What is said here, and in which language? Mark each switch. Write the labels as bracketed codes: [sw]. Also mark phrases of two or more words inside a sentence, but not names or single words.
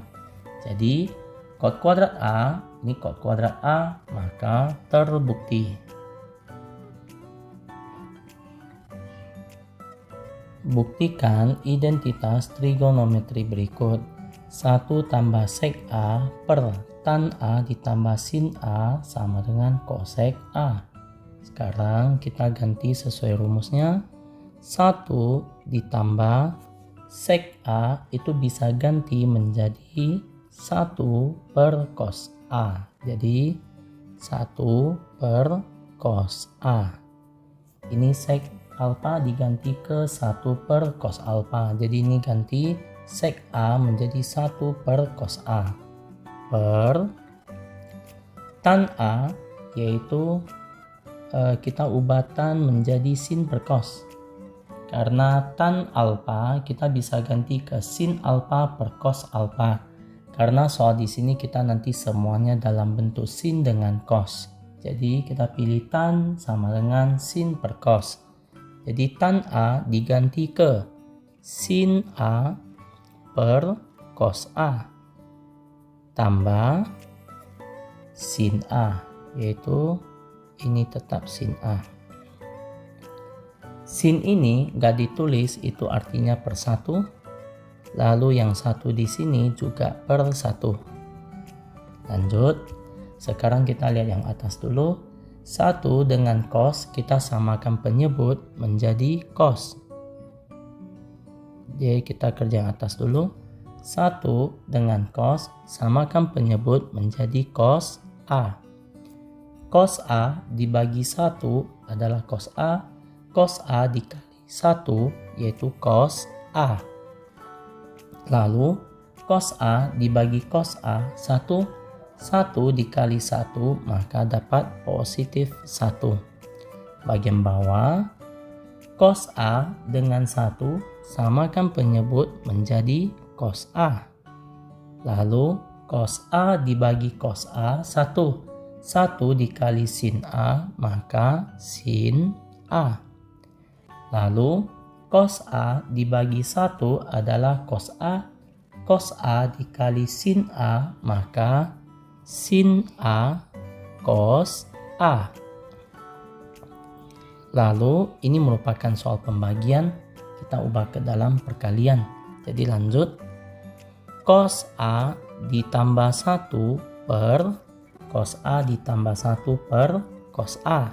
[id] Jadi cot kuadrat A ini cot kuadrat A maka terbukti. Buktikan identitas trigonometri berikut. 1 tambah sec A per tan A ditambah sin A sama dengan cosec A. Sekarang kita ganti sesuai rumusnya. 1 ditambah sec A itu bisa ganti menjadi 1 per cos A. Jadi 1 per cos A. Ini sec alfa diganti ke 1 per cos alfa. Jadi ini ganti sec A menjadi 1 per cos A. Per tan A yaitu kita ubah tan menjadi sin per cos. Karena tan alfa kita bisa ganti ke sin alfa per cos alfa. Karena soal di sini kita nanti semuanya dalam bentuk sin dengan cos. Jadi kita pilih tan sama dengan sin per cos. Jadi tan A diganti ke sin A per cos A tambah sin A, yaitu ini tetap sin A. Sin ini gak ditulis, itu artinya per 1. Lalu yang 1 di sini juga per 1. Lanjut. Sekarang kita lihat yang atas dulu. 1 dengan cos kita samakan penyebut menjadi cos. Jadi kita kerja yang atas dulu. 1 dengan cos samakan penyebut menjadi cos A. Cos A dibagi 1 adalah cos A. Cos A dikali 1 yaitu cos A. Lalu cos A dibagi cos A 1 dikali 1 maka dapat positif 1. Bagian bawah cos A dengan 1 samakan penyebut menjadi cos A. Lalu cos A dibagi cos A 1 dikali sin A maka sin A. Lalu cos A dibagi 1 adalah cos A. Cos A dikali sin A maka sin A cos A. Lalu ini merupakan soal pembagian, kita ubah ke dalam perkalian. Jadi lanjut, cos A ditambah 1 per cos A ditambah 1 per cos A.